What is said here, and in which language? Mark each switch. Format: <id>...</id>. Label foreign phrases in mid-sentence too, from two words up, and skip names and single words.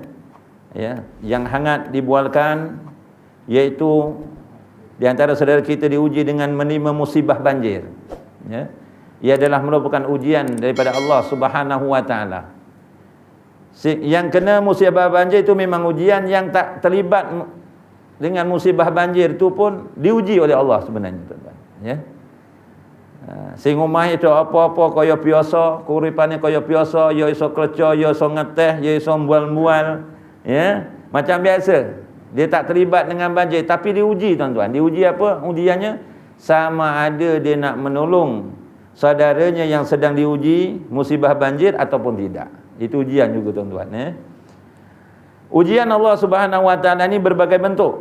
<ms>Yang hangat dibualkan iaitu di antara saudara kita diuji dengan menerima musibah banjir. Ya. Ia adalah merupakan ujian daripada Allah</ms> <ar>سبحانه وتعالى.</ar> <ms>Yang kena musibah banjir itu memang ujian, yang tak terlibat dengan musibah banjir itu pun diuji oleh Allah sebenarnya, tuan-tuan. Ya.</ms> <jv>Sing omah itu apa-apa kaya biasa, kuripane kaya biasa, ya iso kerja, ya iso ngeteh, ya iso mbual-mbual, ya,</jv> <ms>macam biasa. Dia tak terlibat dengan banjir, tapi diuji, tuan-tuan. Diuji apa? Ujiannya sama ada dia nak menolong saudaranya yang sedang diuji musibah banjir ataupun tidak. Itu ujian juga, tuan-tuan, ya. Ujian Allah</ms> <ar>سبحانه وتعالى</ar> <ms>ini berbagai bentuk.</ms>